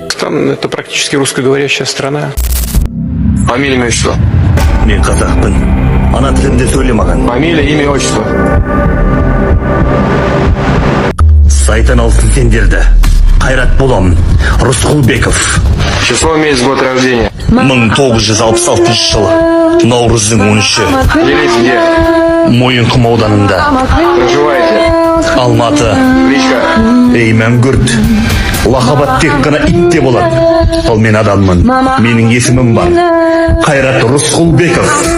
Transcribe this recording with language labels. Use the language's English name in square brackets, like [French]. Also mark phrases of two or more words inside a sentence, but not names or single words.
[Russian] это практически русскоговорящая страна. Фамилия, имя, отчество. [Kazakh] Мен қазақпын. Ана тілімде сөйлемаған. [Russian] Фамилия, имя, отчество. [Kazakh] Сайтан алсын сендерді. Қайрат болам. Рысқұлбеков. [Russian] Число, месяц, год рождения. [Kazakh] 1966 жылы. Наурыздың 13-і. [Russian] Делись где? [Kazakh] Мойынқұм ауданында. [Russian] Проживаете? Алматы. Кличка? [Kazakh] Ей мәңгүрт. Лақабат тек қана итте болады. Ал мен адаммын. Менің есімім бар. Қайрат Рысқұлбеков.